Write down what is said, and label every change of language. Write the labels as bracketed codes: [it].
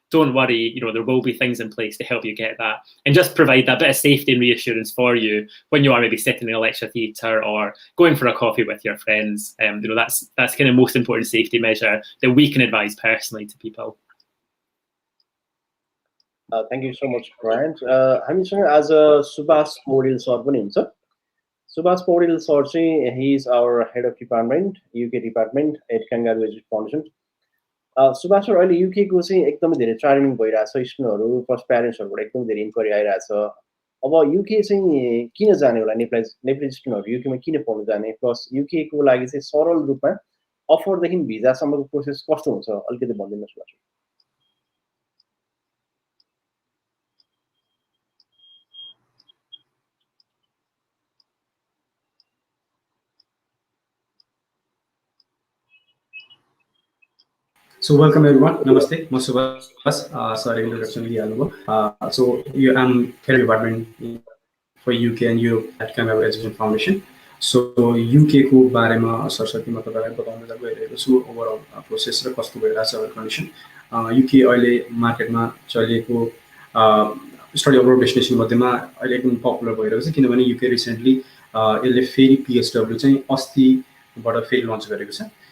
[en] Don't worry, there will be things in place to help you get that and just provide that bit of safety and reassurance for you when you are maybe sitting in a lecture theatre or going for a coffee with your friends. That's kind of most important safety measure that we can advise personally to people. Thank you so much, Grant. [ne] हामीसँग आज Subhash Paudel sir पनि हुन्छ. [en] Subash Poudyal sir, he is our head of department, UK department at Kangaroo Foundation. [ne] Subhash sir, अहिले UK को चाहिँ एकदमै धेरै travelling भइरहेछ, स्टुडेन्टहरु प्लस प्यारेन्ट्सहरुबाट एकदम धेरै इन्क्वायरी आइरहेछ. अब UK चाहिँ किन जाने होला, नेपाली स्टुडेन्टहरु UK मा किन पढ्न जाने, प्लस UK को लागि चाहिँ सरल रूपमा अफर देखि भिजा सम्मको प्रोसेस कस्तो हुन्छ, अलिकति भनिदिनुस् Subhash. [en] So welcome everyone. Namaste. I'm Subash. Sorry, introduction lihalnu. So I'm head of department for UK and Europe at Kangaroo Education Foundation. [ne] So UK को बारेमा सरस्वतीमा तपाईलाई बताउन गइरहेको छु ओभरअल प्रोसेस र कस्तो भइरहेछ अब कन्डिसन. UK अहिले मार्केटमा चलेको स्टडी अब्रोड डेस्टिनेसन मध्येमा अहिले एकदम पपुलर भइरहेको छ, किनभने UK रिसेन्टली यसले फेरि PSW चाहिँ अस्तिबाट फेरि लन्च गरेको छ.